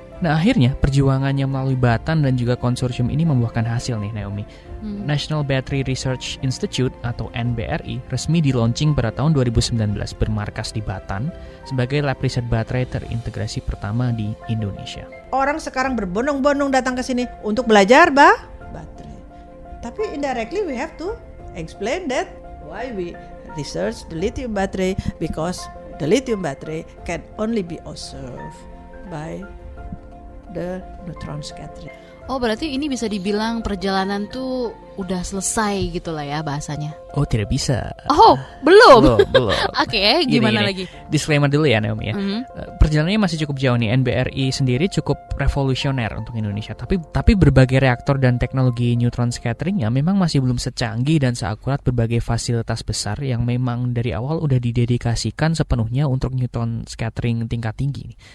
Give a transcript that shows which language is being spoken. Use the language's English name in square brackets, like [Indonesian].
[Indonesian] Nah, akhirnya perjuangannya melalui Batan dan juga konsorsium ini membuahkan hasil nih, Naomi. National Battery Research Institute atau NBRI resmi di-launching pada tahun 2019 bermarkas di Batan sebagai lab riset baterai terintegrasi pertama di Indonesia. Orang sekarang berbondong-bondong datang ke sini untuk belajar baterai. [English] Tapi indirectly we have to explain that why we research the lithium battery, because the lithium battery can only be observed by the neutron scattering. [Indonesian] Oh, berarti ini bisa dibilang perjalanan tuh udah selesai gitu lah ya bahasanya. Oh, tidak bisa. Oh, belum. Belum. Oke, gimana Gini. lagi? Disclaimer dulu ya, Naomi ya. Perjalanannya masih cukup jauh nih. NBRI sendiri cukup revolusioner untuk Indonesia. Tapi berbagai reaktor dan teknologi neutron scatteringnya memang masih belum secanggih dan seakurat berbagai fasilitas besar yang memang dari awal udah didedikasikan sepenuhnya untuk neutron scattering tingkat tinggi.